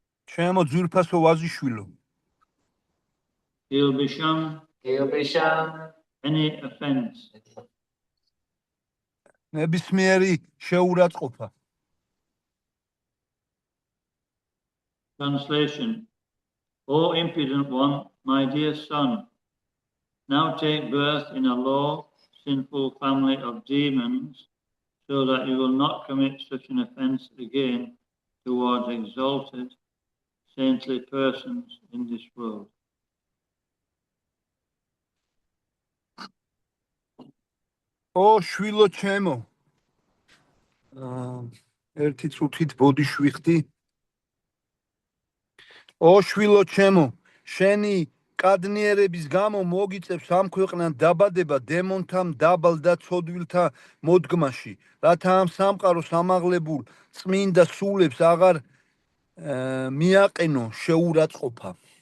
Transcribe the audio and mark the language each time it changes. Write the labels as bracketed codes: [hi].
[ka] ჩემო ძვირფასო ვაზიშვილო Ilbisham, Kilbisham, [en] any offense. [ka] ნებისმიერი შეურაცხყოფა [en] Translation. O impudent one, my dear son, now take birth in a low, sinful family of demons, so that you will not commit such an offense again towards exalted, saintly persons in this world. [ka] ო შვილო ჩემო ერთი წუთით ბოდიში ვიხდი ო შვილო ჩემო შენი კადნიერების გამო მოგიწევს ამ ქვეყნან დაბადება დემონთა დაბალ და ცოდვილთა მოდგმაში რათა ამ სამყაროს ამაღლებულ წმინდა სულებს აღარ მიაყენო შეურაცხყოფა